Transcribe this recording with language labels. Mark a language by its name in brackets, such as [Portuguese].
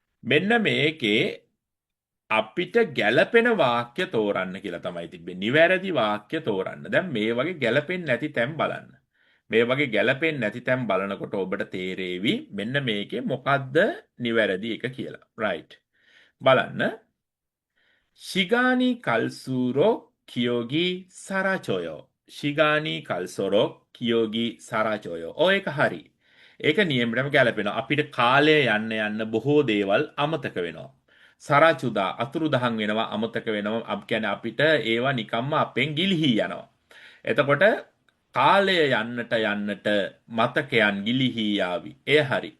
[Sinhala] මෙන්න මේකේ අපිට ගැළපෙන වාක්‍ය තෝරන්න කියලා තමයි තිබ්බේ. නිවැරදි වාක්‍ය තෝරන්න. දැන් මේ වගේ ගැළපෙන්නේ නැති තැන් බලන්න. මේ වගේ ගැළපෙන්නේ නැති තැන් බලනකොට ඔබට තේරෙවි මෙන්න මේකේ මොකද්ද නිවැරදි එක කියලා. right. බලන්න. [Korean] 시간이 갈수록 기억이 사라져요. 시간이 갈수록 기억이 사라져요. [Sinhala] ඒක හරි. ඒක නියමටම ගැලපෙනවා. අපිට කාලය යන්න බොහෝ දේවල් අමතක වෙනවා. සරාචුදා අතුරුදහන් වෙනවා අමතක වෙනවා. කියන්නේ අපිට ඒවා නිකම්ම අපෙන් ගිලිහි යනවා. එතකොට කාලය යන්නට මතකයන් ගිලිහි යාවි. ඒ හරි.